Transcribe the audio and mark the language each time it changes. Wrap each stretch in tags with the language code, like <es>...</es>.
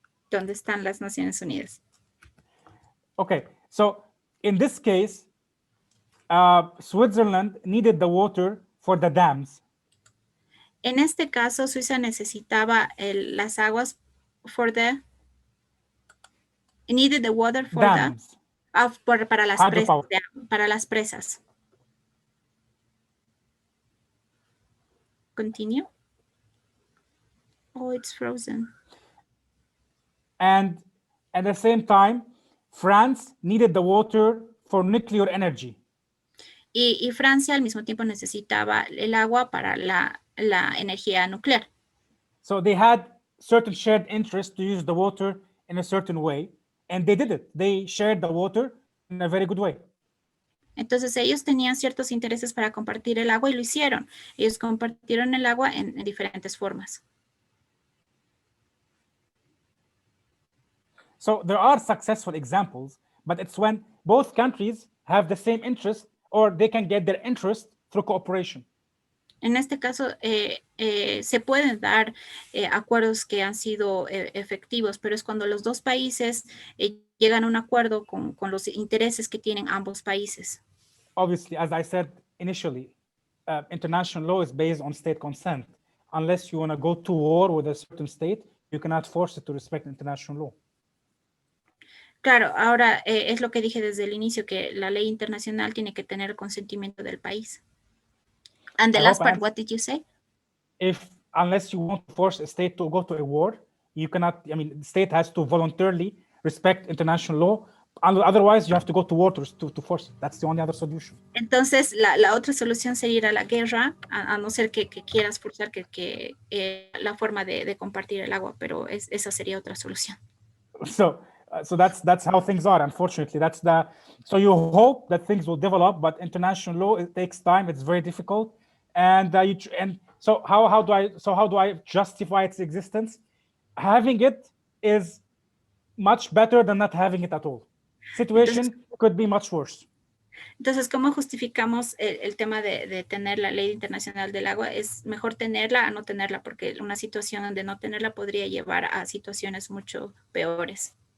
<es>¿Dónde están las Naciones Unidas?</es> <en>Okay, so in this case, Switzerland needed the water for the dams.</en> <es>En este caso, Suiza necesitaba las aguas</es> <en>needed the water for dams.</en> <es>Para las presas.</es> <en>Continue. Oh, it's frozen. And at the same time, France needed the water for nuclear energy.</en> <es>Y Francia al mismo tiempo necesitaba el agua para la energía nuclear.</es> <en>So they had certain shared interests to use the water in a certain way, and they did it. They shared the water in a very good way.</en> <es>Entonces ellos tenían ciertos intereses para compartir el agua y lo hicieron. Ellos compartieron el agua en diferentes formas.</es> <en>So there are successful examples, but it's when both countries have the same interest or they can get their interest through cooperation.</en> <es>En este caso, se pueden dar acuerdos que han sido efectivos, pero es cuando los dos países llegan a un acuerdo con los intereses que tienen ambos países.</es> <en>Obviously, as I said initially, international law is based on state consent. Unless you want to go to war with a certain state, you cannot force it to respect international law.</en> <es>Claro, ahora es lo que dije desde el inicio, que la ley internacional tiene que tener el consentimiento del país.</es> <en>And the last part, what did you say? Unless you want to force a state to go to a war, you cannot, I mean, the state has to voluntarily respect international law. Otherwise, you have to go to war to force it. That's the only other solution.</en> <es>Entonces, la otra solución sería ir a la guerra, a no ser que quieras forzar la forma de compartir el agua, pero esa sería otra solución.</es> <en>So that's how things are. Unfortunately, so you hope that things will develop, but international law, it takes time. It's very difficult, and so how do I justify its existence? Having it is much better than not having it at all. Situation could be much worse.</en> <es>Entonces, ¿cómo justificamos el tema de tener la ley internacional del agua? Es mejor tenerla a no tenerla, porque una situación donde no tenerla podría llevar a situaciones mucho peores.</es>